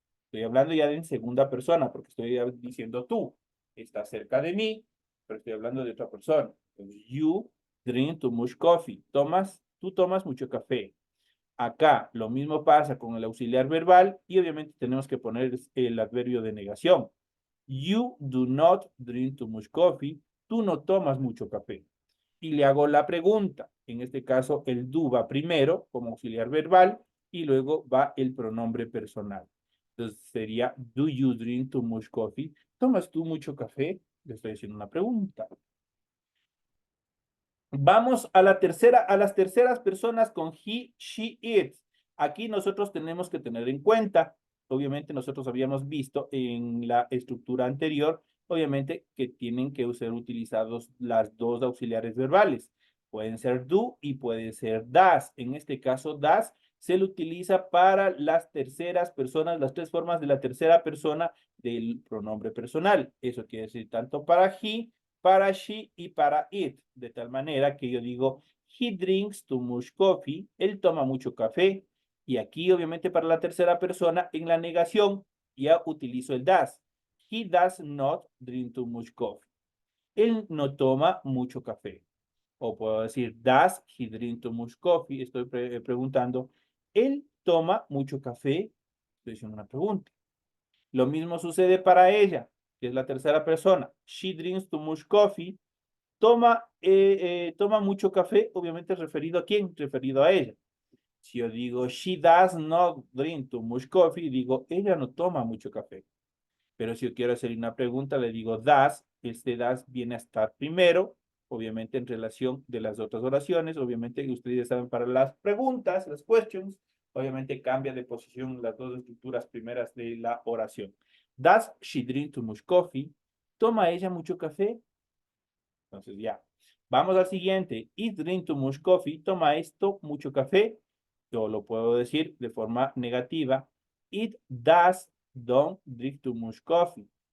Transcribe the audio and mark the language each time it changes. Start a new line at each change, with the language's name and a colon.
Spanish: Estoy hablando ya en segunda persona porque estoy diciendo tú. Estás cerca de mí, pero estoy hablando de otra persona.
English: Entonces, you drink too much coffee.
Spanish: Tú tomas mucho café. Acá lo mismo pasa con el auxiliar verbal y obviamente tenemos que poner el adverbio de negación.
English: You do not drink too much coffee.
Spanish: Tú no tomas mucho café. Y le hago la pregunta. En este caso, el do va primero como auxiliar verbal y luego va el pronombre personal.
English: Entonces sería, do you drink too much coffee? ¿Tomas tú mucho café?
Spanish: Le estoy haciendo una pregunta. Vamos a las terceras personas con he, she, it. Aquí nosotros tenemos que tener en cuenta, obviamente nosotros habíamos visto en la estructura anterior, obviamente que tienen que ser utilizados las dos auxiliares verbales. Pueden ser do y pueden ser das. En este caso, das se le utiliza para las terceras personas, las tres formas de la tercera persona del pronombre personal. Eso quiere decir tanto para he, para she y para it, de tal manera que yo digo, he drinks too much coffee, él toma mucho café, y aquí obviamente para la tercera persona, en la negación, ya utilizo el does.
English: He does not drink too much coffee.
Spanish: Él no toma mucho café. O puedo decir, does he drink too much coffee? Estoy preguntando, ¿él toma mucho café? Estoy haciendo una pregunta. Lo mismo sucede para ella, que es la tercera persona. She drinks too much coffee. Toma mucho café, obviamente referido a quién, referido a ella. Si yo digo, she does not drink too much coffee, digo, ella no toma mucho café. Pero si yo quiero hacer una pregunta, le digo, does, este does viene a estar primero, obviamente en relación de las otras oraciones, obviamente ustedes saben para las preguntas, las questions, obviamente cambia de posición las dos estructuras primeras de la oración.
English: Does she drink too much coffee?
Spanish: ¿Toma ella mucho café? Entonces ya. Vamos al siguiente. It drink too much coffee. Toma esto mucho café. yo lo puedo decir de forma negativa.
English: It does don't drink too much coffee.